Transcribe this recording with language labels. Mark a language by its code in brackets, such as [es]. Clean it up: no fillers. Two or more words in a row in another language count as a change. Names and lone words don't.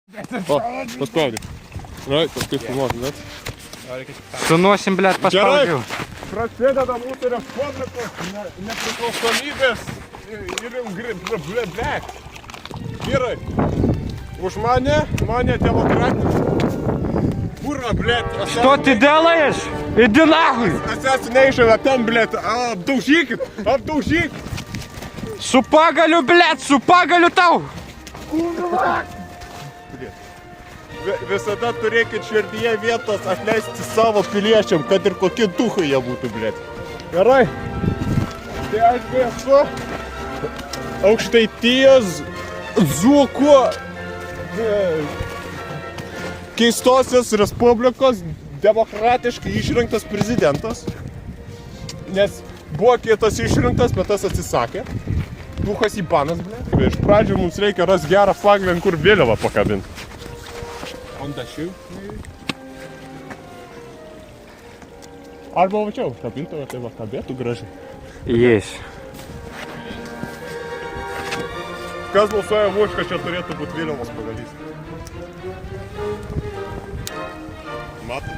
[lt] O, paspaudė. Gerai, paskui filmuoti, bet. Sunosim, blėt, paspaudžiau. Prasideda mūsų respublikos nepriklausomybės ir blėt. Vyrai, už mane demokratinis. [ru] Ура, блядь! Что ты делаешь? Иди нахуй! [en] Assassination attempt, [ru] блядь! Обдушик! [lt] Su pagaliu, blėt, su pagaliu tau! Kurva! Visada turėkit širdyje vietos atleisti savo piliečiam, kad ir kokie duhai jie būtų, blėt. Gerai. Tai aš esu Aukštaitijos Dzūkų keistosios respublikos demokratiškai išrinktas prezidentas. Nes buvo kitas išrinktas, bet tas atsisakė. Duhas Ibanas, blėt. Iš pradžių mums reikia ras gerą flaglį, kur vėliavą pakabinti. [en] On the shoe, maybe? [lt] Arba vačiau, kabintuvą, tai va, kabėtų gražiai. [en] Yes. [lt] Kas balsuoja už, kad čia turėtų būti vėliavos pagalys? Matai?